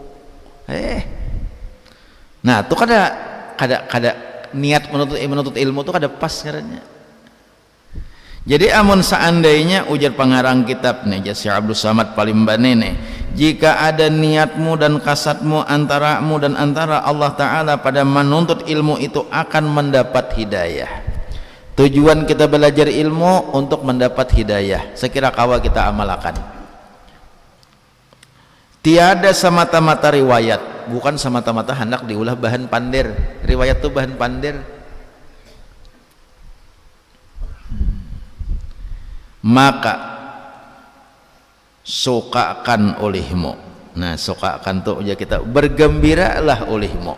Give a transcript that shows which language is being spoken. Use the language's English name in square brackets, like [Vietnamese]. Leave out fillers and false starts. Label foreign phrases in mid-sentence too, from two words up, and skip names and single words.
[Banjar] Nah itu kada niat menuntut ilmu itu kada pas ngarannya. Jadi amun seandainya ujar pengarang kitab nih Syekh Abdul Samad Palimbane nih, jika ada niatmu dan kasatmu antaramu dan antara Allah Ta'ala pada menuntut ilmu itu akan mendapat hidayah. Tujuan kita belajar ilmu untuk mendapat hidayah, sekira kawa kita amalkan. Tiada semata-mata riwayat, bukan semata-mata hendak diulah bahan pandir. Riwayat itu bahan pandir. Maka sukakan olehmu. Nah sukakan tuh ya kita bergembiralah olehmu.